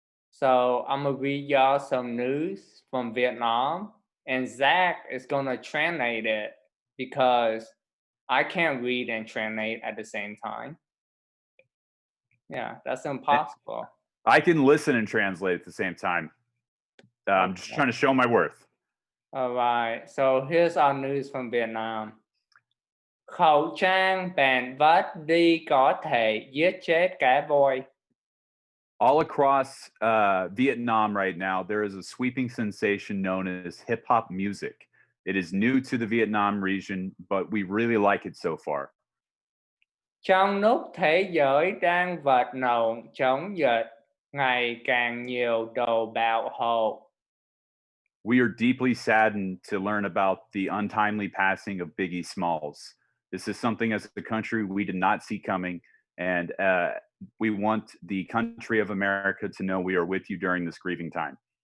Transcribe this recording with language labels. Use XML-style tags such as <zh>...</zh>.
<en>So I'm gonna read y'all some news from Vietnam, and Zach is gonna translate it because I can't read and translate at the same time. Yeah, that's Eh, impossible. I can listen and translate at the same time. I'm just Okay. trying to show my worth. All right. So here's our news from Vietnam.</en> <vi>Khẩu trang bạn vắt đi có thể giết chết cả voi.</vi> <en>All across Vietnam right now, there is a sweeping sensation known as hip hop music. It is new to the Vietnam region, but we really like it so far.</en> <vi>Trong lúc thế giới đang vật lộn chống dịch, ngày càng nhiều đồ bạo hộ.</vi> <en>We are deeply saddened to learn about the untimely passing of Biggie Smalls. This is something as a country we did not see coming, and we want the country of America to know we are with you during this grieving time.</en>